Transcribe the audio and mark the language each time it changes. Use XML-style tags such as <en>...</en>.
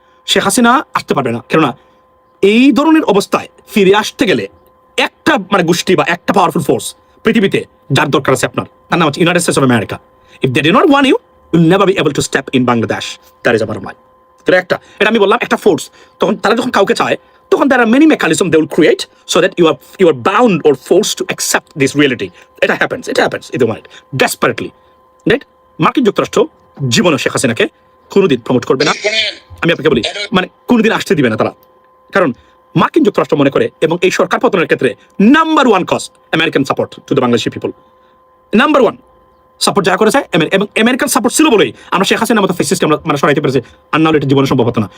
<bn>শেখ হাসিনা আসতে পারবে না কেননা এই ধরনের অবস্থায় ফিরে আসতে গেলে একটা মানে গোষ্ঠী বা একটা পাওয়ারফুল ফোর্স পৃথিবীতে যার দরকার আছে আপনার, তার নাম হচ্ছে United states of America.</bn> <en>If they do not want you, you'll never be able to step in Bangladesh. That is a bottom line.</en> <bn>এটা একটা, এটা আমি বললাম একটা ফোর্স। তখন তারা যখন কাউকে চায় তখন</bn> <en>there are many mechanisms they will create so that you are bound or forced to accept this reality.</en> <bn>এটা</bn> <en>happens in the mind desperately, right?</en> <bn>মার্কিন যুক্তরাষ্ট্র জীবনে শেখ হাসিনাকে কোনোদিন প্রমোট করবে না, আমি আপনাকে বলি, মানে কোনোদিন আসতে দিবে না তারা। কারণ মার্কিন যুক্তরাষ্ট্র মনে করে, এবং এই সরকার পতনের ক্ষেত্রে</bn> <en>Number one cause American support to the Bangladeshi people.</en> <bn>Number one support যারা করেছে, এবং আমেরিকান সাপোর্ট ছিল বলেই আমরা শেখ হাসিনার মতো ফেসিস্টকে আমরা মানে সরাইতে পেরেছি। আর নাহলে এটা জীবনে সম্ভব হতো না।</bn>